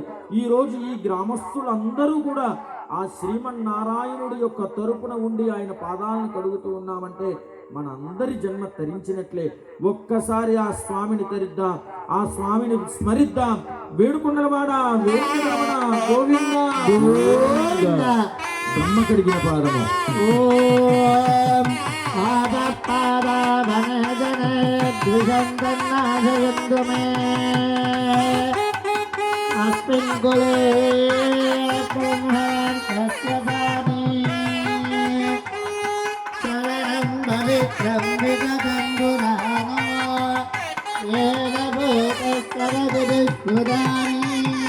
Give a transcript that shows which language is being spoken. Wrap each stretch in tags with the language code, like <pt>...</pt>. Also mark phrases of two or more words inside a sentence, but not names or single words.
<te>ఈరోజు ఈ గ్రామస్తులందరూ కూడా ఆ శ్రీమన్నారాయణుడి యొక్క తరపున ఉండి ఆయన పాదాలను కడుగుతూ ఉన్నామంటే మన అందరి జన్మ తరించినట్లే. ఒక్కసారి ఆ స్వామిని తరిద్దాం, ఆ స్వామిని స్మరిద్దాం. వేడుకొండలవాడా వేడుకొండలవాడా గోవిందా గోవిందా. బ్రహ్మ కడిగిన పాదము.</te> <sa>अस्मिन् कुले शरणं पवित्रं विगतं पुराणो येन भूतस्तरविदुष्कृतानि</sa>